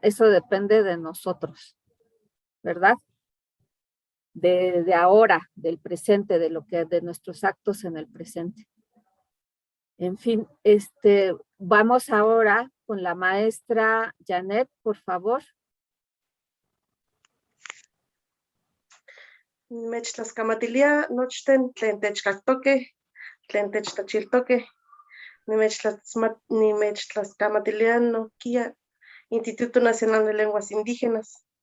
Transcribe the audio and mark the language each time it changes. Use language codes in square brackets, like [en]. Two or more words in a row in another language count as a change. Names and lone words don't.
[es] Eso depende de nosotros, ¿verdad? De ahora, del presente, de nuestros actos en el presente. En fin, vamos ahora con la maestra Janet, por favor. [nhe] Mechtlaskamatilia nochten tlen techkaktoke, tlen techtachiltoke, nimechtlaskamatilia nokia Instituto Nacional de Lenguas Indígenas.